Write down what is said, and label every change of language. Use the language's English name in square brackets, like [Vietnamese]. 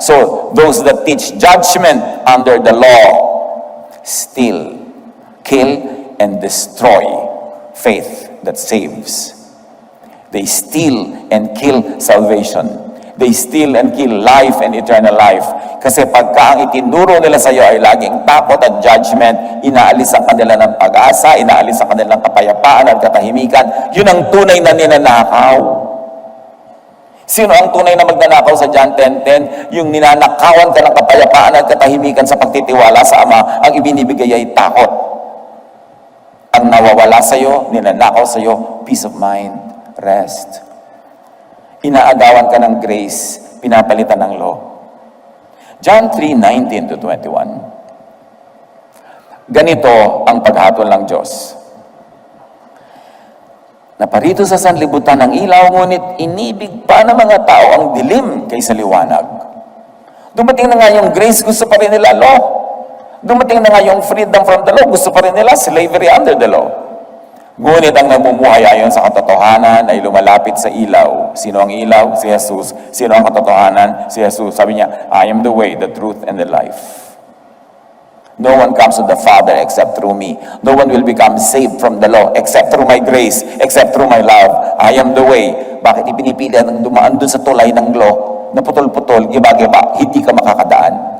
[English] So, those that teach judgment under the law steal, kill, and destroy faith that saves. They steal and kill salvation. They steal and kill life and eternal life. [Filipino] Kasi pagka ang itinuro nila sa iyo ay laging takot at judgment, inaalis ang kanila ng pag-asa, inaalis ang kanilang kapayapaan at katahimikan, yun ang tunay na ninanakaw. Sino ang tunay na magnanakaw sa John 10:10? Yung ninanakawan ka ng kapayapaan at katahimikan sa pagtitiwala sa Ama, ang ibinibigay ay takot. Ang nawawala sa iyo, ninanakaw sa iyo, [English] peace of mind, rest. [Filipino] Inaagawan ka ng grace, pinapalitan ng law. John 3:19-21. Ganito ang paghatol ng Diyos. Naparito sa sanlibutan ng ilaw, ngunit inibig pa ng mga tao ang dilim kaysa liwanag. Dumating na nga yung grace, gusto pa rin nila law. Dumating na nga yung [English] freedom from the law, [Filipino] gusto pa rin nila [English] slavery under the law. [Filipino] Ngunit ang namumuhay ayon sa katotohanan ay lumalapit sa ilaw. Sino ang ilaw? Si Jesus. Sino ang katotohanan? Si Jesus. [English] Sabi niya, I am the way, the truth, and the life. No one comes to the Father except through me. No one will become saved from the law except through my grace, except through my love. I am the way. [Filipino] Bakit ipinipili ang dumaan dun sa tulay ng law na putol-putol, giba-giba, hindi ka makakadaan?